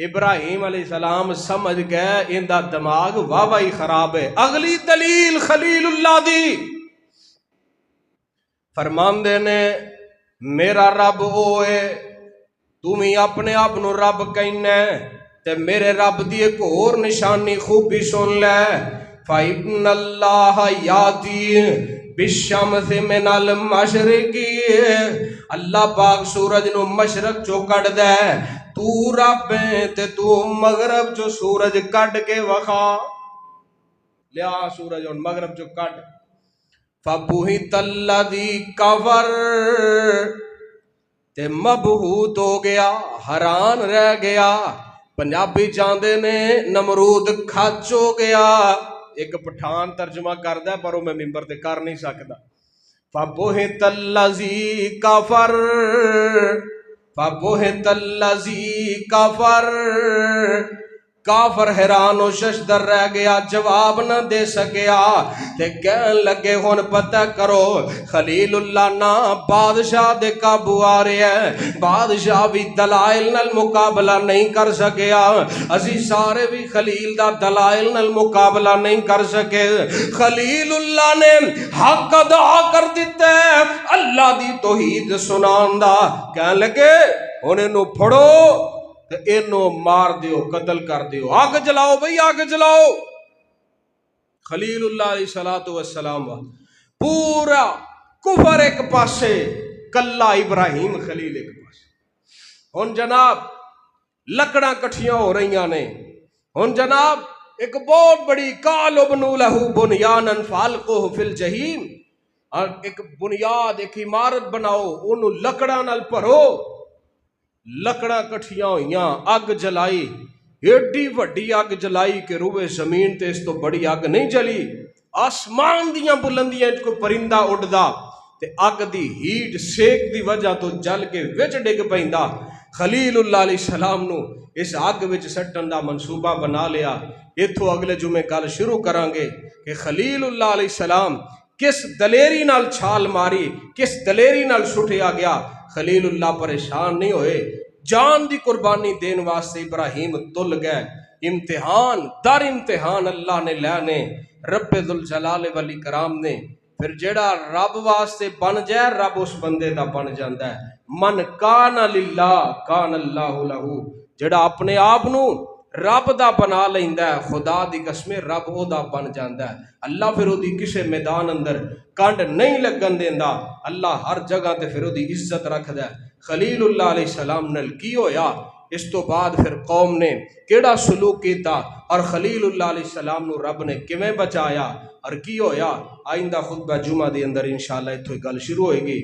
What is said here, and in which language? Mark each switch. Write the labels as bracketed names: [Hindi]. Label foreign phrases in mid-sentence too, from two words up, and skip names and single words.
[Punjabi] ابراہیم علیہ السلام سمجھ گئے ان دا دماغ واہ خراب ہے۔ اگلی دلیل خلیل اللہ دی فرماندے نے میرا رب ہوئے، تمہیں اپنے آپ نو رب کہنا ہے، تے میرے رب دی ایک اور نشانی خوبی سن لے، [Arabic] فَإِنَّ اللَّهَ يَأْتِي بِالشَّمْسِ مِنَ الْمَشْرِقِ، [Punjabi] اللہ پاک سورج نو مشرق چو کٹ دے، تو رب ہے تے تو مغرب چو سورج کٹ کے وخا، لیا سورج ان مغرب چو کٹ، [Arabic] فَبُہِتَ الَّذِي كَفَرَ، [Punjabi] تے مبہوت ہو گیا، حیران رہ گیا۔ پنجابی چاندے نے نمرود کھچ ہو گیا، ایک پٹھان ترجمہ کردہ پر وہ میں ممبر تے کر نہیں سکتا۔ [Arabic] فَبُہِتَ الَّذِي كَفَرَ، فَبُہِتَ الَّذِي كَفَرَ، [Punjabi] کافر حیران و ششدر رہ گیا، جواب نہ دے سکیا، تے کہن لگے ہون پتہ کرو خلیل اللہ نا بادشاہ دے قابو آ رہے ہیں، بادشاہ بھی دلائل نال مقابلہ نہیں کر سکیا، اسی سارے بھی خلیل دا دلائل نال مقابلہ نہیں کر سکے۔ خلیل اللہ نے حق ادا کر دیتے اللہ دی توحید سنان دا، کہن لگے انہیں نو پھڑو تو انہوں مار دیو، قتل کر دیو، آگ جلاؤ بھئی آگ جلاؤ۔ خلیل اللہ علیہ السلام پورا کفر ایک پاسے، کلا ابراہیم خلیل ایک پاسے۔ ہن جناب لکڑاں کٹھیاں ہو رہی نے، ہن جناب ایک بہت بڑی [Arabic] قالوا بنوا لہ بنیانا فالقوہ فی الجحیم، [Punjabi] اور ایک بنیاد ایک عمارت بناؤ، انہوں لکڑاں نال بھرو، لکڑاں کٹھیاں ہوئیاں، اگ جلائی، ایڈی وڈی اگ جلائی کہ روئے زمین تے اس تو بڑی اگ نہیں جلی، آسمان دیاں بلندیاں کو پرندہ اڑدا تے اگ دی ہیٹ سیک دی وجہ تو جل کے وچ ڈگ پیندا۔ خلیل اللہ علیہ السلام نو اس اگ وچ سٹن دا منصوبہ بنا لیا۔ ایتھوں اگلے جمعے گل شروع کران گے کہ خلیل اللہ علیہ السلام کس دلیری نال چھال ماری، کس دلیری نال سٹیا گیا۔ خلیل اللہ پریشان نہیں ہوئے، جان دی قربانی دین واسطے ابراہیم تل گئے، امتحان در امتحان اللہ نے لینے، رب ذوالجلال والاکرام نے، پھر جیڑا رب واسطے بن جائے رب اس بندے دا بن جاندا ہے۔ [Arabic] من کان للہ کان اللہ لہو، [Punjabi] جیڑا اپنے آپ نو رب دا بنا لیندا ہے، خدا دی قسم رب او دا بن جاندا ہے۔ اللہ پھر او دی کسے میدان اندر کنڈ نہیں لگن دیندا، اللہ ہر جگہ تے پھر او دی عزت رکھدا ہے۔ خلیل اللہ علیہ السلام نال کی ہویا، اس تو بعد پھر قوم نے کیڑا سلوک کیتا، اور خلیل اللہ علیہ السلام نو رب نے کیویں بچایا اور کی ہویا، آئندہ خطبہ جمعہ دے اندر انشاءاللہ اتھوں گل شروع ہوئے گی۔